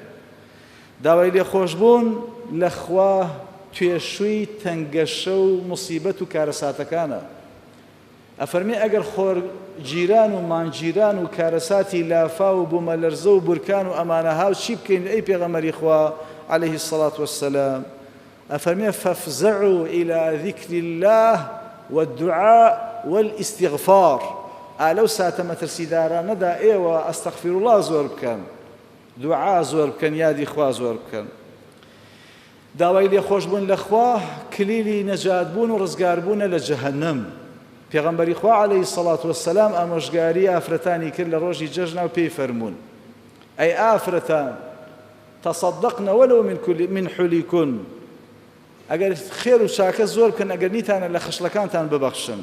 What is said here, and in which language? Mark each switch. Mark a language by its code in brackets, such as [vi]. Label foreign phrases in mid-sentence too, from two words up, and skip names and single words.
[ckb] داوای لێخۆشبوون لە خوا توێشووی تەنگەشە و موسیبەت و کارەساتەکانە. ئەفەرمێ ئەگەر خۆر جیران و مانجیران و کارەساتی لافا و بوومەلەرزە و بورکان و ئەمانە هاو چی بکەین ئەی پێغەمبەری خوا [ar] عەلەیهی السەڵات وەسسەلام؟ ئەفەرمێ فەفزەعوا إلى ذکر الله والدعاء والاستغفار. [ckb] ئالەو ساتە مەترسیدارانەدا ئێوە [ar] ئەستەغفر الله [ckb] زۆر بکەن، دوعا زۆر بکەن، یادی خوا زۆر بکەن. داوای لێخۆشبوون لە خوا کلیلی نەجاتبوون و ڕزگاربوونە لە جەهەنەم. پێغەمبەری خوا [ar] عەلەیهی السەڵات وەسسەلام [ckb] ئامۆژگاری ئافرەتانی کرد لە ڕۆژی جەژنا و پێی فەرموون ئەی ئافرەتان [ar] تەصەدەقنە وەلەو من حولیکن، [ckb] ئەگەر خێر و چاکە زۆر بکەن ئەگەر نیتانە لە خشلەکانتان ببەخشن.